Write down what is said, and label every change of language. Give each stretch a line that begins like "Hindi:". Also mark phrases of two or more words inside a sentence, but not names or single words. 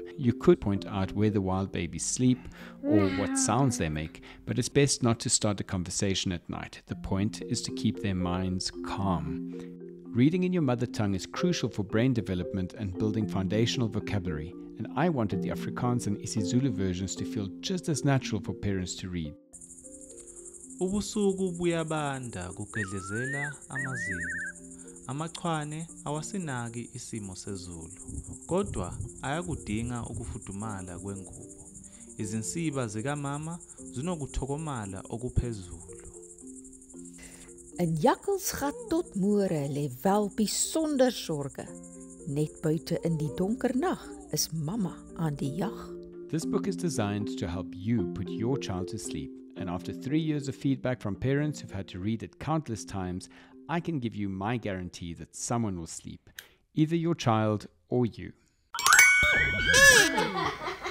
English: You could point out where the wild babies sleep or what sounds they make, but it's best not to start a conversation at night. The point is to keep their minds calm. Reading in your mother tongue is crucial for brain development and building foundational vocabulary, and I wanted the Afrikaans and isiZulu versions to feel just as natural for parents to read.
Zulu: Ubusuku buyabanda kugedlezela amazinyo. Amachwane awasinaki isimo sezulu, kodwa ayakudinga ukufudumala kwengubo. Izinsiba zikamama zinokuthokomala okuphezulu.
Afrikaans: 'n Jakkelsgat tot môre lê wel besonder sorge. Net buite in die donker nag is mamma aan die jag.
English: This book is designed to help you put your child to sleep, and after 3 years of feedback from parents who've had to read it countless times, I can give you my guarantee that someone will sleep, either your child or you.